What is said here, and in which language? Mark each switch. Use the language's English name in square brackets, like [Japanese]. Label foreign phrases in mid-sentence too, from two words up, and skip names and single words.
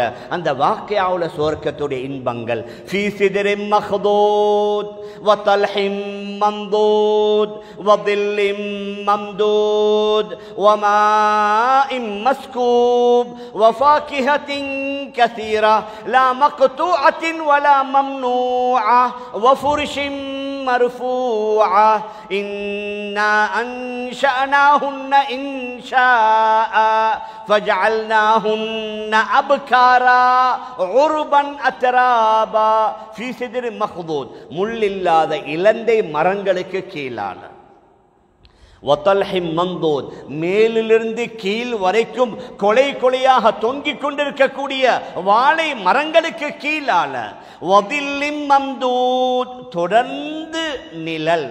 [Tamil] அந்த வாக்கியாவுல சுவர்க்கத்துடைய இன்பங்கள், [Arabic] في سدر مخضود و طلح منضود و ظل ممدود و ماء مسكوب و فاكهة كثيرة لا مقطوعة و لا ممنوعة و فرش مرفوعة إنا أنشأناهن إنشاء فجعلناهن أبكارا عربا أترابا في سدر مخضود. [Tamil] முள் இல்லாத இலந்தை மரங்களுக்கு கீழான [Arabic] وطلح منضود, [Tamil] மேலிலிருந்து கீழ் வரைக்கும் கொலை கொலையாக தொங்கிக் கொண்டிருக்கக்கூடிய வாழை மரங்களுக்கு கீழால [Arabic] وظل ممدود, [Tamil] தொடர்ந்து நிழல்.